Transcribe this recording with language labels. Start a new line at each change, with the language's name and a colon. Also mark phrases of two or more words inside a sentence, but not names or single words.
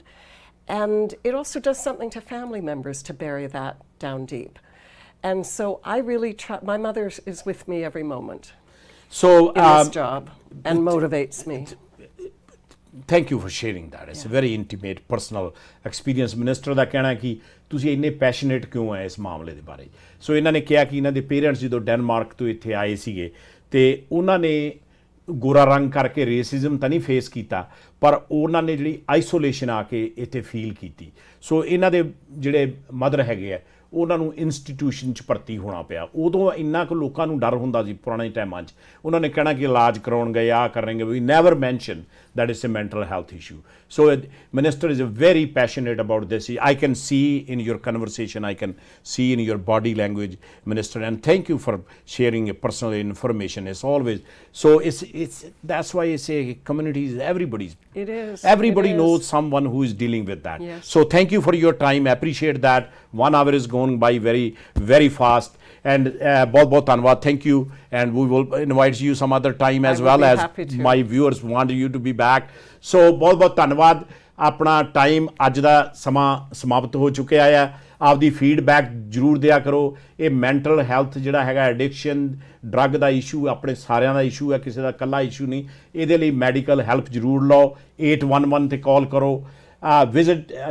English: And it also does something to family members to bury that down deep. And so I really try. My mother is with me every moment in this job and motivates me. Thank you for sharing that. It's a very intimate, personal experience.
Punjabi: Minister ਦਾ ਕਹਿਣਾ ਕਿ ਤੁਸੀਂ ਇੰਨੇ ਪੈਸ਼ਨੇਟ ਕਿਉਂ ਹੈ ਇਸ ਮਾਮਲੇ ਦੇ ਬਾਰੇ ਸੋ ਇਹਨਾਂ ਨੇ ਕਿਹਾ ਕਿ ਇਹਨਾਂ ਦੇ ਪੇਰੈਂਟਸ ਜਦੋਂ ਡੈਨਮਾਰਕ ਤੋਂ ਇੱਥੇ ਆਏ ਸੀਗੇ ਤੇ ਉਹਨਾਂ ਨੇ ਗੋਰਾ ਰੰਗ ਕਰਕੇ ਰੇਸਿਜ਼ਮ ਤਾਂ ਨਹੀਂ ਫੇਸ ਕੀਤਾ ਪਰ ਉਹਨਾਂ ਨੇ ਜਿਹੜੀ ਆਈਸੋਲੇਸ਼ਨ ਆ ਕੇ ਇੱਥੇ ਫੀਲ ਕੀਤੀ ਸੋ ਇਹਨਾਂ ਦੇ ਜਿਹੜੇ ਮਦਰ ਹੈਗੇ ਆ ਉਹਨਾਂ ਨੂੰ ਇੰਸਟੀਟਿਊਸ਼ਨ 'ਚ ਭਰਤੀ ਹੋਣਾ ਪਿਆ ਉਦੋਂ ਇੰਨਾ ਕੁ ਲੋਕਾਂ ਨੂੰ ਡਰ ਹੁੰਦਾ ਸੀ ਪੁਰਾਣੇ ਟਾਈਮਾਂ 'ਚ ਉਹਨਾਂ ਨੇ ਕਹਿਣਾ ਕਿ ਇਲਾਜ ਕਰਾਉਣ ਗਏ ਆਹ ਕਰਨਗੇ ਵੀ
English: never mention that is a mental health issue. So Minister is very passionate about this. I can see in your conversation, I can see in your body language, Minister, and thank you for sharing your personal information. It's always, so it's that's why I say community is everybody's. It is. Everybody knows someone who is dealing with that. Yes. So thank you for your time. I appreciate that. 1 hour is going by very, very fast.
Hindi: And बहुत धन्यवाद.
English: Thank you. And we will invite you some other time as well as my viewers want you to be back.
Punjabi: So बहुत ਧੰਨਵਾਦ. ਆਪਣਾ ਟਾਈਮ ਅੱਜ ਦਾ ਸਮਾਂ ਸਮਾਪਤ ਹੋ ਚੁੱਕਿਆ ਆ ਆਪਦੀ ਫੀਡਬੈਕ ਜ਼ਰੂਰ ਦਿਆ ਕਰੋ ਇਹ
English: mental health
Punjabi: ਜਿਹੜਾ ਹੈਗਾ
English: addiction drug
Punjabi: ਦਾ ਇਸ਼ੂ ਆਪਣੇ ਸਾਰਿਆਂ ਦਾ ਇਸ਼ੂ ਹੈ ਕਿਸੇ ਦਾ ਇਕੱਲਾ ਇਸ਼ੂ ਨਹੀਂ ਇਹਦੇ ਲਈ
English: medical help
Punjabi: ਜ਼ਰੂਰ ਲਓ 811 ਤੇ ਕਾਲ ਕਰੋ ਵਿਜ਼ਿਟ